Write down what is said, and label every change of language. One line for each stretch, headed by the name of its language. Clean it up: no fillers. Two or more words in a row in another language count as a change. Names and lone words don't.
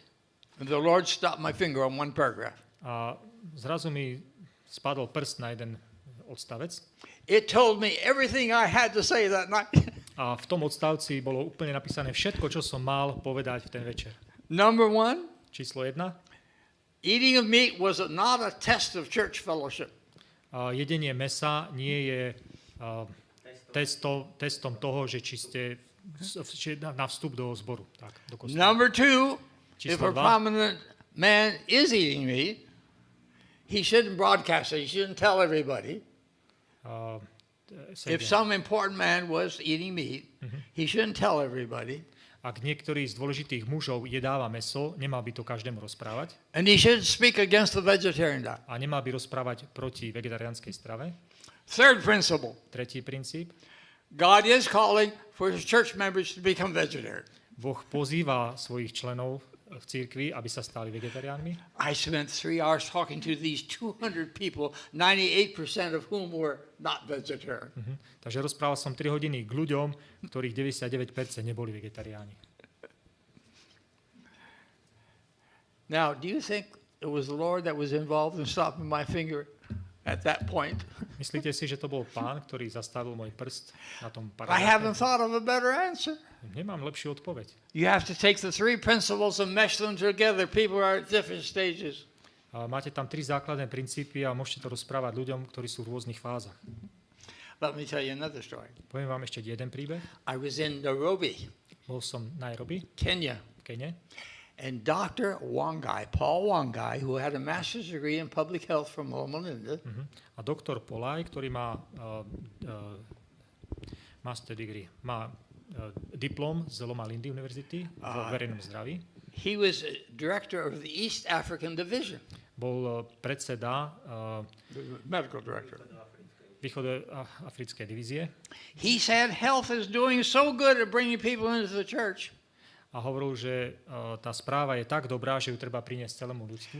English: And the Lord stopped my finger on one paragraph.
Slovak: A zrazu mi spadol prst na jeden odstavec.
English: It told me everything I had to say that night.
Slovak: A v tom odstavci bolo úplne napísané všetko, čo som mal povedať v ten večer.
English: Number 1.
Slovak: Číslo 1.
English: Eating of meat was not a test of church fellowship.
Slovak: Jedenie mäsa nie je testom toho, že či ste na vstup do zboru. Tak, do kostola.
English: Number 2. If a
Slovak: Číslo 2.
English: prominent man is eating meat, he shouldn't broadcast it. He shouldn't tell everybody. If some important man was eating meat, he shouldn't tell everybody.
Slovak: Ak niektorý z dôležitých mužov jedáva mäso, nemal by to každému rozprávať.
English: And he shouldn't speak against the vegetarian diet.
Slovak: A nemal by rozprávať proti vegetariánskej strave.
English: Third principle.
Slovak: Tretí princíp.
English: God is calling for his church members to become vegetarian.
Slovak: Boh pozýva svojich členov v cirkvi, aby sa stali vegetariánmi.
English: I spent 3 hours talking to these 200 people, 98% of whom were not vegetarian.
Slovak: Takže rozprával som 3 hodiny k ľuďom, ktorých 99% neboli vegetariáni.
English: Now, do you think it was the Lord that was involved in stopping my finger at that point?
Slovak: Myslíte si, že to bol Pán, ktorý zastavil môj prst na tom
English: I haven't
Slovak: paragrafe?
English: thought of a better answer.
Slovak: Nemám lepšiu odpoveď.
English: You have to take the 3 principles and mesh them together. People are at different stages.
Slovak: Máte tam 3 základné princípy a môžete to rozprávať ľuďom, ktorí sú v rôznych fázach.
English: Let me tell you another story.
Slovak: Poviem vám ešte jeden príbeh.
English: I was in Nairobi,
Slovak: Bol som v Nairobi,
English: Kenya,
Slovak: v Kene,
English: and Dr. Paul Wangai, who had a master's degree in public health from Loma Linda,
Slovak: a doktor Polaj, ktorý má
English: master degree,
Slovak: má diplom z Loma Lindy univerzity vo verejnom zdraví.
English: he was director of the East African Division,
Slovak: Bol predseda
English: the medical director.
Slovak: východoafrickej divízie
English: He said health is doing so good at bringing people into the church.
Slovak: a hovoril, že tá správa je tak dobrá, že ju treba priniesť celému ľudstvu.